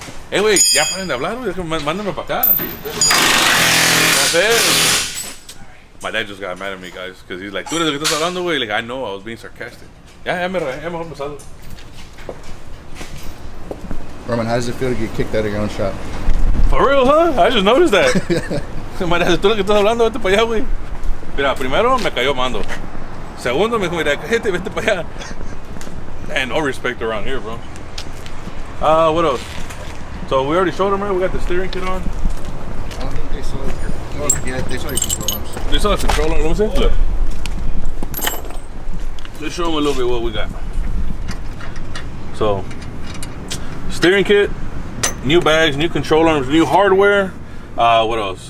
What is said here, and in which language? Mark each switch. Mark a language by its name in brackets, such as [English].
[English] Hey, wait, [Spanish] ya paren de hablar, güey. Mándenme para acá. [English] That's it. My dad just got mad at me, guys, because he's like, [Spanish] tú eres el que estás hablando, güey. [English] Like, I know, I was being sarcastic. [Spanish] Ya mejor pasado. [English] Roman, how does it feel to get kicked out of your own shop? For real, huh? I just noticed that. My dad, [Spanish] tú eres el que estás hablando, vete para allá, güey. Mira, primero me cayó Mando. Segundo me dijo, mira, cállate, vete para allá. [English] And no respect around here, bro. What else? So we already showed them, right? We got the steering kit on. I don't think they saw it. Yeah, they saw your control arms. They saw the control arms. Let me see. Look. Let's show them a little bit what we got. So, steering kit, new bags, new control arms, new hardware. What else?